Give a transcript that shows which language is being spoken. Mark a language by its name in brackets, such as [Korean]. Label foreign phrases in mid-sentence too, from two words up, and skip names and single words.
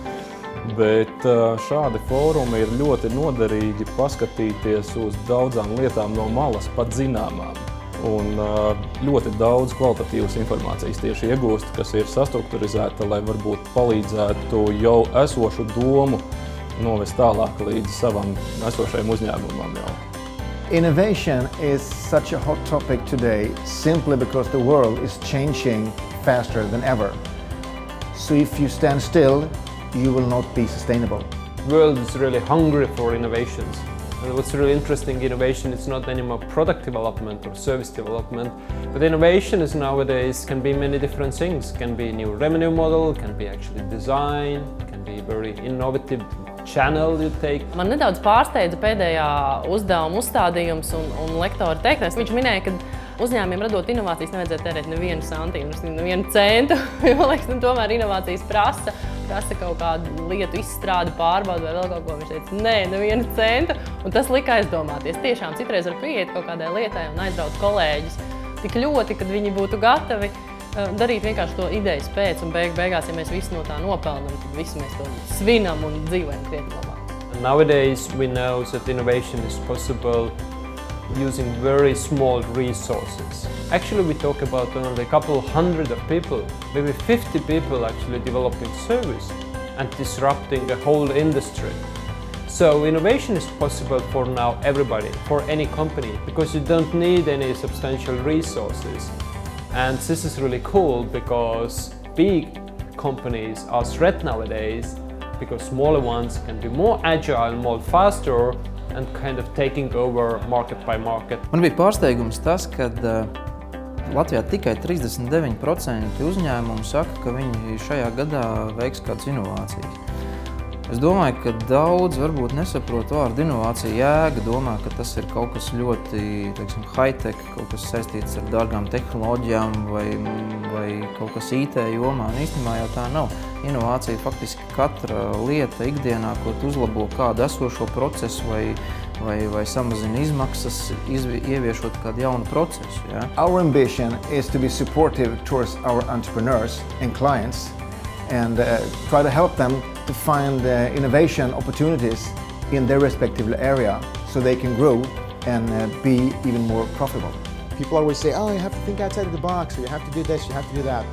[Latvian] Bet šādi fórumi ir ļoti noderīgi paskatīties uz daudzām lietām no malas, pat zināmām. Un ļoti daudz kvalitatīvas informācijas tieši iegūst, kas ir sastrukturizēta, lai varbūt palīdzētu jau esošu domu novest tālāk līdz savam esošajam uzņēmumam jau. [English] Innovation is such a hot topic today simply because the world is changing faster than ever. So if you stand still, you will not be sustainable. The world is really hungry for innovations. And what's really interesting, innovation is not anymore product development or service development, but innovation is nowadays can be many different things. Can be a new revenue model, can be actually design, can be very innovative channel you take. [Latvian] Man nedaudz pārsteidza pēdējā uzdevuma uzstādījums un lektora teiktais. Viņš minēja, ka uzņēmumiem radot inovācijas nevajadzētu tērēt nevienu santīmu, nevienu centu. Man liekas, tomēr inovācijas prasa kaut kādu lietu izstrādi, pārbaudu vai vēl kaut ko. Viņš teica, nē, nevienu centu. Un tas lika aizdomāties. Tiešām citreiz var pieiet kaut kādai lietai un aizraut kolēģus tik ļoti, kad viņi būtu gatavi darīt vienkārši to idejas pēc, un beigās, ja mēs visi no tā nopelnam, tad visi mēs to svinam un dzīvojam krietni labāk. [English] Nowadays we know that innovation is possible using very small resources. Actually, we talk about only a couple hundred of people, maybe 50 people actually developing service and disrupting the whole industry. So innovation is possible for now everybody, for any company, because you don't need any substantial resources. And this is really cool because big companies are threat nowadays because smaller ones can be more agile, more faster and kind of taking over market by market. [Latvian] Man bija pārsteigums tas, ka Latvijā tikai 39% uzņēmumu saka, ka viņi šajā gadā veiks kādas inovācijas. Es domāju, ka daudz varbūt nesaprot vārdu inovācija jēga, domā, ka tas ir kaut kas ļoti, teiksim, high-tech, kaut kas saistīts ar dārgām tehnoloģijām vai kaut kas IT jomā. Un īstenībā jau tā nav. Inovācija faktiski katra lieta ikdienā, ko tu uzlabo kādu esošo procesu vai samazina izmaksas, ieviešot kādu jaunu procesu. Ja? [English] Our ambition is to be supportive towards our entrepreneurs and clients and try to help them to find innovation opportunities in their respective area so they can grow and be even more profitable. People always say, oh, you have to think outside of the box, or you have to do this, you have to do that.